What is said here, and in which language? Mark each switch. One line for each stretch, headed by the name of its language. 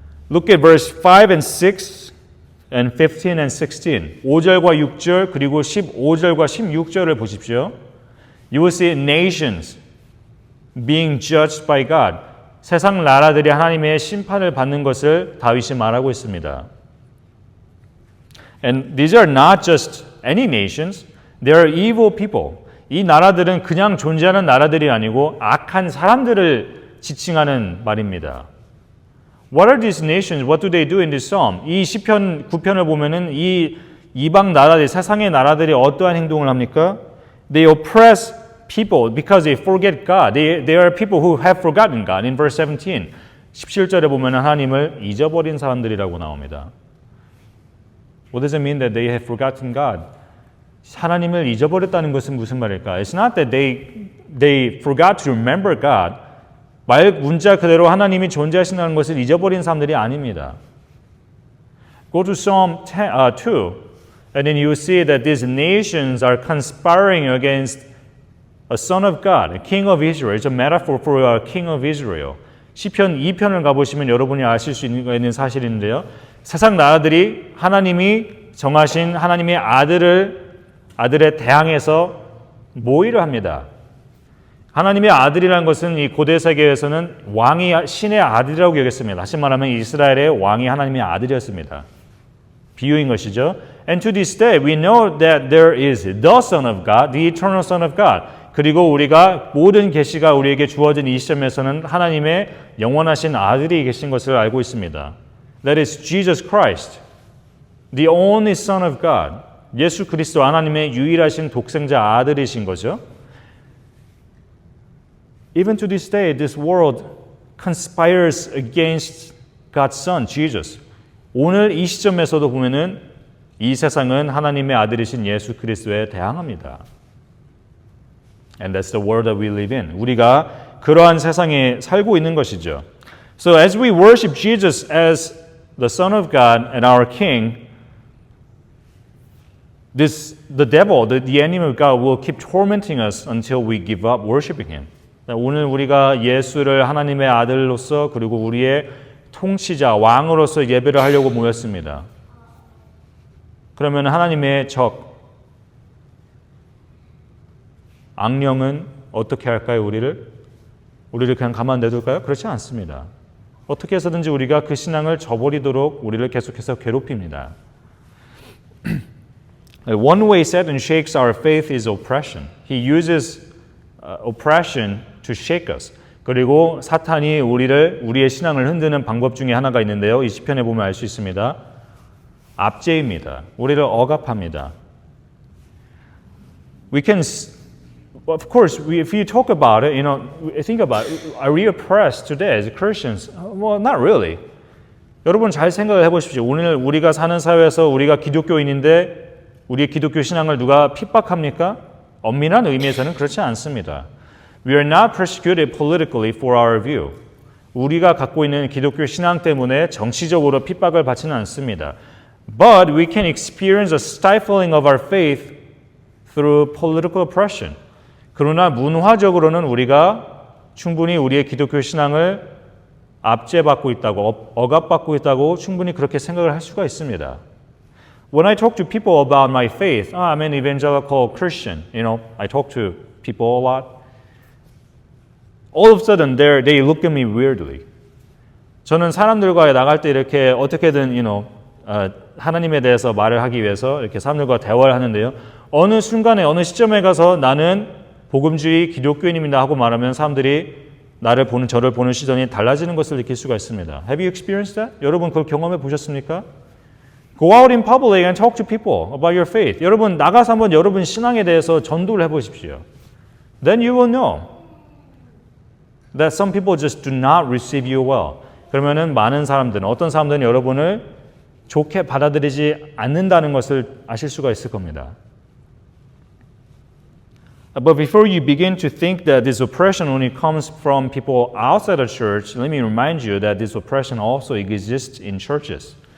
English: Look at verse 5 and 6 and 15 and 16.
Korean: 5절과 6절 그리고 15절과 16절을 보십시오.
English: You will see nations being judged by God.
Korean: 세상 나라들이 하나님의 심판을 받는 것을 다윗이 말하고 있습니다.
English: And these are not just any nations. They are evil people.
Korean: 이 나라들은 그냥 존재하는 나라들이 아니고 악한 사람들을 지칭하는 말입니다.
English: What are these nations? What do they do in this psalm?
Korean: 이 시편 9편을 보면은 이 이방 나라들, 세상의 나라들이 어떠한 행동을 합니까?
English: They oppress people because they forget God. They are people who have forgotten God. In verse 17,
Korean: 17절에 보면 하나님을 잊어버린 사람들이라고 나옵니다.
English: What does it mean that they have forgotten God?
Korean: 하나님을 잊어버렸다는 것은 무슨 말일까?
English: It's not that they forgot to remember God.
Korean: 말 문자 그대로 하나님이 존재하신다는 것을 잊어버린 사람들이 아닙니다.
English: Go to Psalm 2. And then you see that these nations are conspiring against a son of God, a king of Israel. It's a metaphor for a king of Israel.
Korean: 시편 2편을 가보시면 여러분이 아실 수 있는 사실인데요. 세상 나라들이 하나님이 정하신 하나님의 아들에 대항해서 모의를 합니다. 하나님의 아들이라는 것은 이 고대 세계에서는 왕이 신의 아들이라고 여겼습니다. 다시 말하면 이스라엘의 왕이 하나님의 아들이었습니다. 비유인 것이죠.
English: And to this day we know that there is the Son of God, the eternal Son of God.
Korean: 그리고 우리가 모든 계시가 우리에게 주어진 이 시점에서는 하나님의 영원하신 아들이 계신 것을 알고 있습니다.
English: That is Jesus Christ, the only Son of God.
Korean: 예수 그리스도 하나님의 유일하신 독생자 아들이신 거죠.
English: Even to this day, this world conspires against God's Son, Jesus.
Korean: 오늘 이 시점에서도 보면은 이 세상은 하나님의 아들이신 예수 그리스도에 대항합니다.
English: And that's the world that we live in.
Korean: 우리가 그러한 세상에 살고 있는 것이죠.
English: So as we worship Jesus as the Son of God and our King, the devil, the enemy of God, will keep tormenting us until we give up worshiping Him.
Korean: 오늘 우리가 예수를 하나님의 아들로서 그리고 우리의 통치자, 왕으로서 예배를 하려고 모였습니다. 그러면 하나님의 적, 악령은 어떻게 할까요, 우리를? 우리를 그냥 가만 내둘까요? 그렇지 않습니다. 어떻게 해서든지 우리가 그 신앙을 저버리도록 우리를 계속해서 괴롭힙니다.
English: One way Satan shakes our faith is oppression. He uses oppression to shake us.
Korean: 그리고 사탄이 우리의 신앙을 흔드는 방법 중에 하나가 있는데요. 이 시편에 보면 알 수 있습니다. 압제입니다. 우리를 억압합니다.
English: We can, of course, if you talk about it, think about it, are we oppressed today as Christians? Well, not really.
Korean: 여러분 잘 생각을 해보십시오. 오늘 우리가 사는 사회에서 우리가 기독교인인데 우리의 기독교 신앙을 누가 핍박합니까? 엄밀한 의미에서는 그렇지 않습니다.
English: We are not persecuted politically for our view.
Korean: 우리가 갖고 있는 기독교 신앙 때문에 정치적으로 핍박을 받지는 않습니다.
English: But we can experience a stifling of our faith through political oppression.
Korean: 그러나 문화적으로는 우리가 충분히 우리의 기독교 신앙을 압제받고 있다고, 억압받고 있다고 충분히 그렇게 생각을 할 수가 있습니다.
English: When I talk to people about my faith, I'm an evangelical Christian. I talk to people a lot. All of a sudden, they look at me weirdly.
Korean: 저는 사람들과 나갈 때 이렇게 어떻게든, 하나님에 대해서 말을 하기 위해서 이렇게 사람들과 대화를 하는데요. 어느 순간에, 어느 시점에 가서 나는 복음주의 기독교인입니다 하고 말하면 사람들이 저를 보는 시선이 달라지는 것을 느낄 수가 있습니다.
English: Have you experienced that?
Korean: 여러분 그걸 경험해 보셨습니까?
English: Go out in public and talk to people about your faith.
Korean: 여러분 나가서 한번 여러분 신앙에 대해서 전도를 해보십시오.
English: Then you will know that some people just do not receive you well.
Korean: 그러면은 많은 사람들은, 어떤 사람들은 여러분을 좋게 받아들이지 않는다는 것을 아실 수가 있을 겁니다.
English: But before you begin to think that this oppression only comes from people outside the church, let me remind you that this oppression also exists in churches.